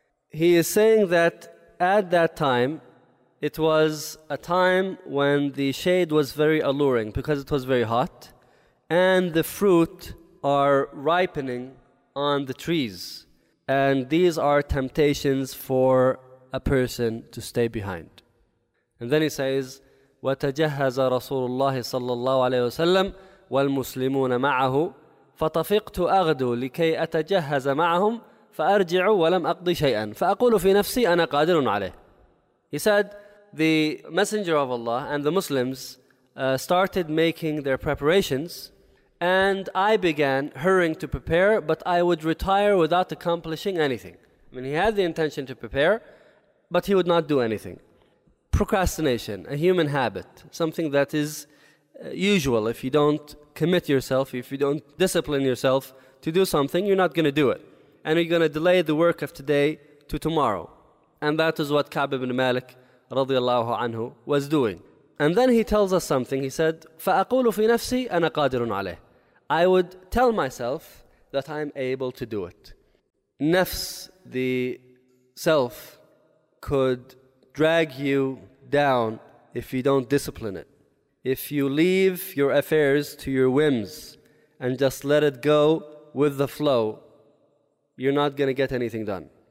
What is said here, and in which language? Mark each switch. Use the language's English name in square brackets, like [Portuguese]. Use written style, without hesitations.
[English] He is saying that at that time, it was a time when the shade was very alluring because it was very hot, and the fruit are ripening on the trees. And these are temptations for a person to stay behind. And then he says, [Arabic] وَتَجَهَّزَ رَسُولُ اللَّهِ صَلَّى اللَّهُ عَلَيْهِ وَسَلَّمْ وَالْمُسْلِمُونَ مَعَهُ فَطَفِقْتُ أَغْدُ لِكَيْ أَتَجَهَّزَ مَعَهُمْ فَأَرْجِعُ وَلَمْ أَقْضِ شَيْئًا فَأَقُولُ فِي نَفْسِي أَنَا قَادِرٌ عَلَيْهِ. [English] He said, the Messenger of Allah and the Muslims started making their preparations, and I began hurrying to prepare, but I would retire without accomplishing anything. I mean, he had the intention to prepare, but he would not do anything. Procrastination, a human habit, something that is usual. If you don't commit yourself, if you don't discipline yourself to do something, you're not going to do it. And you're going to delay the work of today to tomorrow. And that is what Ka'b ibn Malik radiallahu anhu was doing. And then he tells us something. He said, [Arabic] فَأَقُولُ فِي نَفْسِي أَنَا قَادِرٌ عَلَيْهِ. [English] I would tell myself that I'm able to do it. Nafs, the self, could drag you down if you don't discipline it. If you leave your affairs to your whims and just let it go with the flow, you're not going to get anything done.